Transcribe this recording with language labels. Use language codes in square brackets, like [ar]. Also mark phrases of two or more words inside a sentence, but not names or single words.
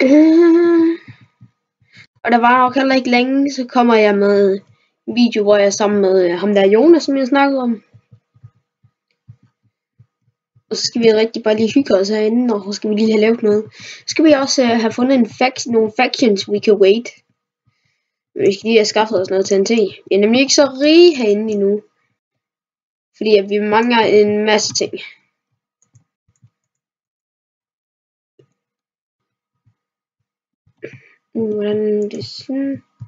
[da] Og der var nok heller ikke længe, så kommer jeg med en video, hvor jeg er sammen med ham der Jonas, som jeg snakkede om. Og så skal vi rigtig bare lige hygge os herinde, og så skal vi lige have lavet noget. Så skal vi også have fundet nogle factions, [en] we can wait. [da] Men vi skal lige have skaffet os noget TNT. Vi er nemlig ikke så rige herinde endnu. Fordi at vi mangler en masse ting. Hvordan det sådan.